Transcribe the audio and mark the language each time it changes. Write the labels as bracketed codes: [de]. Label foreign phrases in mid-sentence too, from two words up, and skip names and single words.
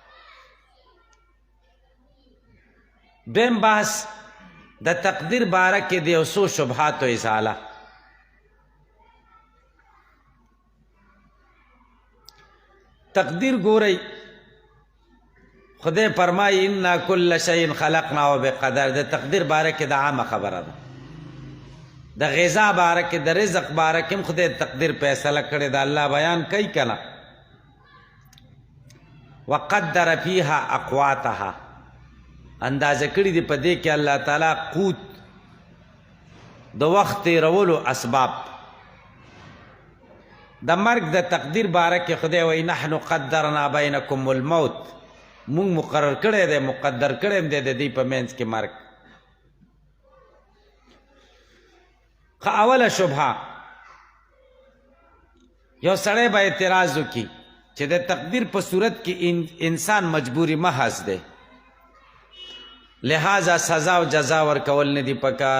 [ps] دویم بحث د تقدیر باره کې د یو څو شبهاتو ازاله. تقدیر ګورئ، خدای فرمایي [ar] انا کل شیء خلقناه بقدر. [ps] د تقدیر باره کې د عامه خبره ده. د غذا باره کې، د رزق باره کې هم خدای تقدیر فیصله کړې ده. الله بیان کوي کنه [ar] وقدر فيها اقواتها، [ps] اندازه کړي دي په دې کې الله تعالی قوت د وخت تیرولو اسباب. د مرګ د تقدیر باره کې خدای وایي [ar] نحن قدرنا بینکم الموت، [ps] مونږ مقرر کړی دی، مقدر کړی دی د دې په منځ کې مرګ. اوله شبهه یو سړی به اعتراض وکړي چې د تقدیر په صورت کې انسان مجبوری محض دی، لہذا سزا او جزا ورکول نه دي پکار.